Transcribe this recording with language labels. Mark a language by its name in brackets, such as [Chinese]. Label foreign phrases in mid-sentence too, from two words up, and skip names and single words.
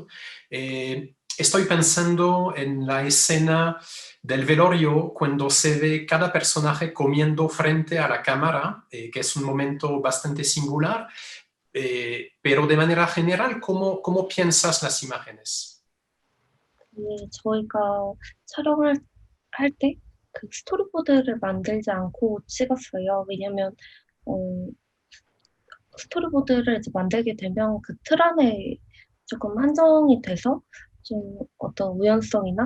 [Spanish] Estoy pensando en la escena del velorio cuando se ve cada personaje comiendo frente a la cámara, que es un momento bastante singular, pero de manera general, ¿cómo piensas las imágenes? [Korean] 저희가 촬영을 할 때 그 스토리보드를 만들지 않고 찍었어요. 왜냐면 어 스토리보드를 이제 만들게 되면 그 틀 안에 조금 한정이 돼서 좀 어떤 우연성이나